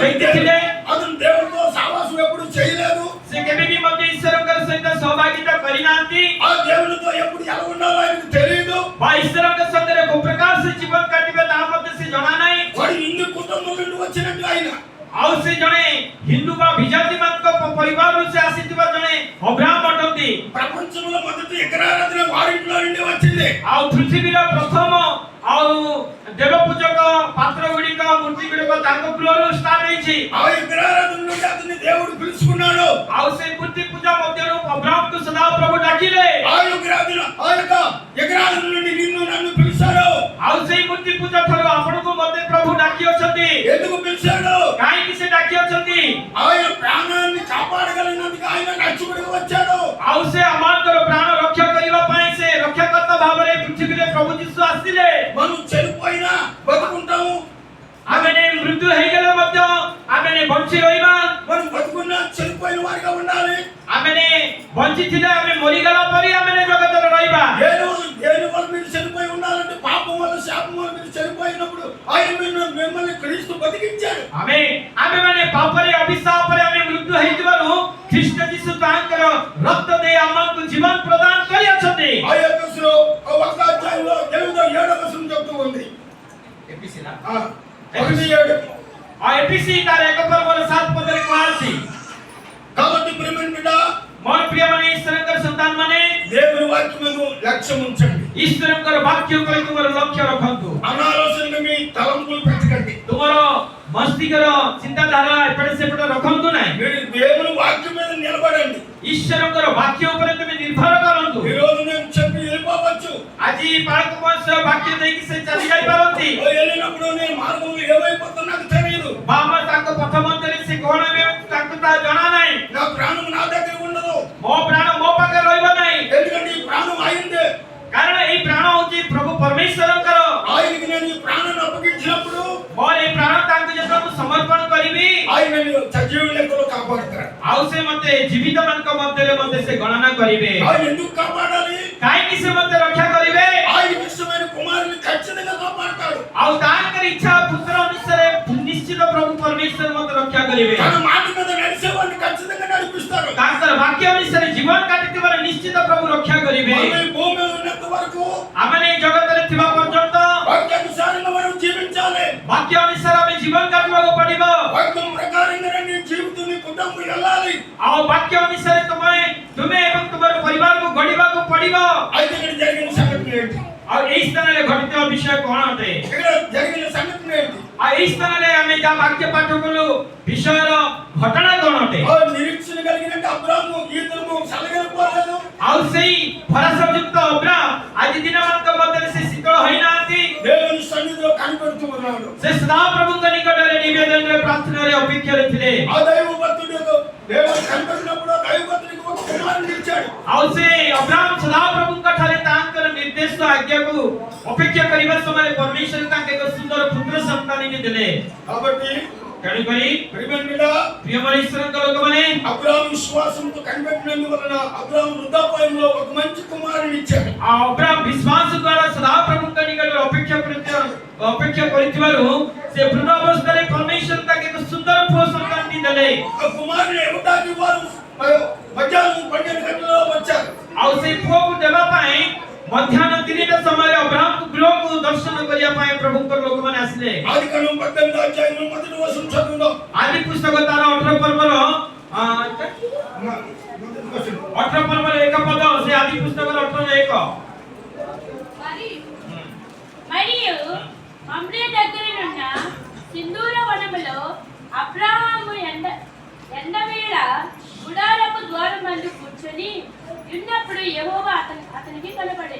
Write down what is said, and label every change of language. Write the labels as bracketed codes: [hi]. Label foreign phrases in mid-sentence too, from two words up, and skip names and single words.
[or] ଥିଲେ [te] అతను దేవుడితో సావాసం ఎప్పుడు చేయలేదు. [or] ସେ କେବେ ବି ମଧ୍ୟ ଈଶ୍ୱରଙ୍କ ସହିତ ସହଭାଗିତା କରିନାହାନ୍ତି [te] ఆ దేవునితో ఎప్పుడు ఎలా ఉండాలో ఆయనకు తెలియదు. [or] ବା ଈଶ୍ୱରଙ୍କ ସାଙ୍ଗରେ କୋଉ ପ୍ରକାର ସେ ଜୀବନ କାଟିବେ ତାହା ମଧ୍ୟ ସେ ଜଣା ନାହିଁ। [te] వాడు హిందూ కుటుంబం నుండి వచ్చినట్టు ఆయన. [or] ଆଉ ସେ ଜଣେ ହିନ୍ଦୁ ବା ବିଜାତି ମାନଙ୍କ ପରିବାରରୁ ସେ ଆସିଥିବା ଜଣେ ଅବ୍ରାହମ ଅଟନ୍ତି। [te] ప్రపంచంలో మొదటి విగ్రహారాధన వారింట్లో నుండి వచ్చింది. [or] ଆଉ ପୃଥିବୀର ପ୍ରଥମ ଆଉ ଦେବ ପୂଜକ ପାତ୍ର ଗୁଡ଼ିକ ମୂର୍ତ୍ତି ଗୁଡ଼ିକ ତାଙ୍କ କୁଳରୁ ଷ୍ଟାର୍ଟ ହେଇଛି। [te] ఆ విగ్రహారాధన నుండి అతన్ని దేవుడు పిలుచుకున్నాడు. [or] ଆଉ ସେ ମୂର୍ତ୍ତି ପୂଜା ମଧ୍ୟରୁ ଅବ୍ରାହମକୁ ସଦାପ୍ରଭୁ ଡାକିଲେ। [te] ఆ విగ్రహారాధన నుండి నిన్ను నన్ను పిలిచాడు. [or] ଆଉ ସେଇ ମୂର୍ତ୍ତି ପୂଜା ଠାରୁ ଆପଣଙ୍କୁ ମଧ୍ୟ ପ୍ରଭୁ ଡାକି ଅଛନ୍ତି। [te] ఎందుకు పిలిచాడు? [or] କାହିଁକି ସେ ଡାକି ଅଛନ୍ତି? [te] ఆయన ప్రాణాన్ని కాపాడగలిగినందుకు ఆయన రక్షకుడిగా వచ్చాడు. [or] ଆଉ ସେ ଆମଙ୍କର ପ୍ରାଣ ରକ୍ଷା କରିବା ପାଇଁ ସେ ରକ୍ଷାକର୍ତ୍ତା ଭାବରେ ପୃଥିବୀରେ ପ୍ରଭୁ ଯୀଶୁ ଆସିଲେ। [te] మనం చనిపోయినా బతుకుంటాము. [or] ଆମେ ମୃତ୍ୟୁ ହେଇଗଲେ ମଧ୍ୟ ଆମେ ବଞ୍ଚି ରହିବା। [te] మనం బతుకున్నా చనిపోయిన వారిగా ఉండాలి. [or] ଆମେ ବଞ୍ଚିଥିଲେ ଆମେ ମରିଗଲା ପରି ଆମେ ଜଗତରେ ରହିବା। [te] దేని వల్ల మీరు చనిపోయి ఉండాలంటే పాపం వల్ల శాపం వల్ల మీరు చనిపోయినప్పుడు ఆయన మిమ్మల్ని క్రీస్తు బతికించాడు. [or] ଆମେ ମାନେ ପାପରେ ଅଭିଶାପରେ ଆମେ ମୃତ୍ୟୁ ହେଇଥିବାରୁ ଖ୍ରୀଷ୍ଟ ଯୀଶୁ ତାଙ୍କର ରକ୍ତ ଦେଇ ଆମକୁ ଜୀବନ ପ୍ରଦାନ କରିଅଛନ୍ତି। [te] ఆ ఎఫెసీయులు ఒక అధ్యాయంలో 7వ వచనం చెప్తూ ఉంది. ఎఫెసీలా ఎఫెసీ 7 [or] ఆ ఎఫెసీ ତାର 1 ପର୍ବର 7 ପଦରେ କୁହାଯାଇଛି। [te] కాబట్టి ప్రియమైన బిడ్డ, [or] ମୋର ପ୍ରିୟମାନେ ଈଶ୍ୱରଙ୍କର ସନ୍ତାନ ମାନେ [te] దేవుని వాక్యమును లక్ష్యం ఉంచండి. [or] ଈଶ୍ୱରଙ୍କର ବାକ୍ୟ ଉପରେ ତୁମର ଲକ୍ଷ୍ୟ ରଖନ୍ତୁ। [te] అనాలోచనగా మీ తలంపులు పెట్టకండి. [or] ତୁମର ମସ୍ତିଷ୍କର ଚିନ୍ତାଧାରା ଏପଟେ ସେପଟେ ରଖନ୍ତୁ ନାହିଁ। [te] మీరు దేవుని వాక్యం మీద నిలబడండి. [or] ଈଶ୍ୱରଙ୍କର ବାକ୍ୟ ଉପରେ ତୁମେ ନିର୍ଭର କରନ୍ତୁ। [te] ఈ రోజు నేను చెప్పి వెళ్ళిపోవచ్చు. [or] ଆଜି ପାଳକ ବଂଶ ବାକ୍ୟ ଦେଇକି ସେ ଚାଲି ଯାଇପାରନ୍ତି। [te] వెళ్ళినప్పుడు నేను మార్గంలో ఏమైపోతున్నా నాకు తెలియదు. [or] ବା ଆମ ତାଙ୍କ ପଥ ମଧ୍ୟରେ ସେ କଣ ହେବେ ତାଙ୍କୁ ତାହା ଜଣା ନାହିଁ। [te] నా ప్రాణం నా దగ్గర ఉండదు. [or] ମୋ ପ୍ରାଣ ମୋ ପାଖରେ ରହିବ ନାହିଁ। [te] ఎందుకంటే ఈ ప్రాణం ఆయనదే. [or] କାରଣ ଏଇ ପ୍ରାଣ ହଉଛି ପ୍ରଭୁ ପରମେଶ୍ୱରଙ୍କର। [te] ఆయనకి నేను ఈ ప్రాణాన్ని అప్పగించినప్పుడు [or] ମୋର ଏଇ ପ୍ରାଣ ତାଙ୍କୁ ଯେତେବେଳେ ମୁଁ ସମର୍ପଣ କରିବି [te] ఆయన సజీవ లెక్కలో కాపాడుతాడు. [or] ଆଉ ସେ ମତେ ଜୀବିତ ମାନଙ୍କ ମଧ୍ୟରେ ମତେ ସେ ଗଣନା କରିବେ। [te] ఆయన ఎందుకు కాపాడాలి? [or] କାହିଁକି ସେ ମତେ ରକ୍ଷା କରିବେ? [te] ఆయనకి ఇష్టమైన కుమారుని ఖచ్చితంగా కాపాడుతాడు. [or] ଆଉ ତାଙ୍କର ଇଚ୍ଛା ପୁତ୍ର ଅନୁସାରେ ନିଶ୍ଚିତ ପ୍ରଭୁ ପରମେଶ୍ୱର ମତେ ରକ୍ଷା କରିବେ। [te] తన మాట మీద నడిచేవాడిని ఖచ్చితంగా నడిపిస్తాడు. [or] ତାଙ୍କର ବାକ୍ୟ ଅନୁସାରେ ଜୀବନ କାଟିଥିବାର ନିଶ୍ଚିତ ପ୍ରଭୁ ରକ୍ଷା କରିବେ। [te] మనం ఈ భూమి మీద ఉన్నంత వరకు [or] ଆମେ ଏଇ ଜଗତରେ ଥିବା ପର୍ଯ୍ୟନ୍ତ [te] వాక్యానుసారంగా మనం జీవించాలి. [or] ବାକ୍ୟ ଅନୁସାରେ ଆମେ ଜୀବନ କାଟିବାକୁ ପଡିବ। [te] వాక్యం ప్రకారంగా నీ జీవితం నీ కుటుంబం వెళ్ళాలి. [or] ଆଉ ବାକ୍ୟ ଅନୁସାରେ ତୁମେ ଏବଂ ତୁମର ପରିବାରକୁ ଗଢିବାକୁ ପଡିବ। [te] అయితే ఇక్కడ జరిగిన సంఘటన ఏంటి? [or] ଆଉ ଏଇ ସ୍ଥାନରେ ଘଟିଥିବା ବିଷୟ କଣ ଅଟେ? [te] ఇక్కడ జరిగిన సంఘటన ఏంటి? [or] ଆଉ ଏଇ ସ୍ଥାନରେ ଆମେ ଯାହା ବାକ୍ୟ ପାଠ କଲୁ ବିଷୟର ଘଟଣା କଣ ଅଟେ? [te] నిరీక్షణ కలిగిన అబ్రాహాము ఈ దినము సలగలిపోలేదు. [or] ଆଉ ସେଇ ଭରସାଯୁକ୍ତ ଅବ୍ରାମ ଆଜି ଦିନମାନଙ୍କ ମଧ୍ୟରେ ସେ ଶୀତଳ ହୋଇନାହାନ୍ତି। [te] దేవుని సన్నిధిలో కనిపెడుతూ ఉన్నాడు. [or] ସେ ସଦାପ୍ରଭୁଙ୍କ ନିକଟରେ ନିବେଦନରେ ପ୍ରାର୍ଥନାରେ ଅପେକ୍ଷାରେ ଥିଲେ। [te] ఆ దైవ భక్తుడు దేవుని కనిపెట్టినప్పుడు దైవ భక్తుడికి ఒక కుమారుని ఇచ్చాడు. [or] ଆଉ ସେ ଅବ୍ରାମ ସଦାପ୍ରଭୁଙ୍କ ଠାରେ ତାଙ୍କର ନିର୍ଦ୍ଦେଶ ଆଜ୍ଞାକୁ ଅପେକ୍ଷା କରିବା ସମୟରେ ପରମେଶ୍ୱର ତାଙ୍କୁ ଏକ ସୁନ୍ଦର ପୁତ୍ର ସନ୍ତାନୀକୁ ଦେଲେ। [te] కాబట్టి [or] ତେଣୁକରି [te] ప్రియమైన [or] ଈଶ୍ୱରଙ୍କ ଲୋକମାନେ [te] అబ్రాహాము విశ్వాసంతో కనిపెట్టినందువలన అబ్రాహాము వృద్ధాప్యంలో ఒక మంచి కుమారుని ఇచ్చాడు. [or] ଆଉ ଅବ୍ରାମ ବିଶ୍ୱାସ ଦ୍ୱାରା ସଦାପ୍ରଭୁଙ୍କ ନିକଟରେ ଅପେକ୍ଷା କରିଥିବାରୁ ସେ ବୃଦ୍ଧ ଅବସ୍ଥାରେ ପରମେଶ୍ୱର ତାଙ୍କୁ ଏକ ସୁନ୍ଦର ପୁଅ ସନ୍ତାନଟି ଦେଲେ। [te] ఆ కుమారుని ఇవ్వడానికి వారు మధ్యాహ్నం 12 గంటలలో వచ్చారు. [or] ଆଉ ସେଇ ପୁଅକୁ ଦେବା ପାଇଁ ମଧ୍ୟାହ୍ନ 3ଟା ସମୟରେ ଅବ୍ରାହମକୁ ଗୃହକୁ ଦର୍ଶନ କରିବା ପାଇଁ ପ୍ରଭୁଙ୍କର ଲୋକମାନେ ଆସିଲେ। [te] ఆదికాండం 18వ అధ్యాయం మొదటి వచనం చదువుదాం. [or] ଆଦି ପୁସ୍ତକ ତାର 18 ପର୍ବର 1 ପଦ ସେ ଆଦି ପୁସ୍ତକର 18:1 [te] మరియు మమ్రే దగ్గరనున్న సింధూర వనములో అబ్రాహాము ఎండవేళ గుడారపు ద్వారమందు కూర్చొని ఉన్నప్పుడు యెహోవా అతనికి కనబడెను.